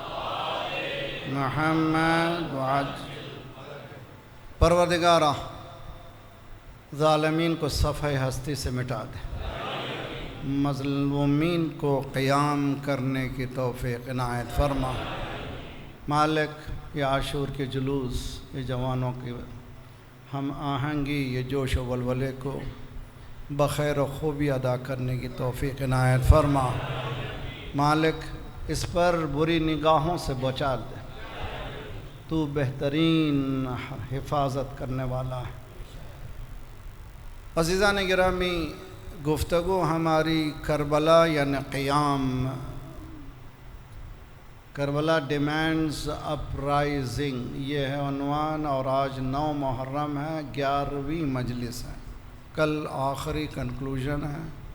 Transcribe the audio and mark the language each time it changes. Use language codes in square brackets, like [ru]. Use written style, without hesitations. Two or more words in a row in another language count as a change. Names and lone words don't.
[ur] محمد پروردگارہ ظالمین کو صفحہ ہستی سے مٹا دے، مظلومین کو قیام کرنے کی توفیق عنایت فرما۔ مالک یہ عاشور کے جلوس، یہ جوانوں کی ہم آہنگی، یہ جوش و ولولے کو بخیر و خوبی ادا کرنے کی توفیق عنایت فرما۔ مالک اس پر بری نگاہوں سے بچا دے، تو بہترین حفاظت کرنے والا ہے۔ عزیزان گرامی، گفتگو ہماری کربلا یعنی قیام، [en] Karbala demands uprising, [ur] یہ ہے عنوان، اور آج 9 محرم ہے، 11ویں مجلس ہے، کل آخری کنکلوژن ہے۔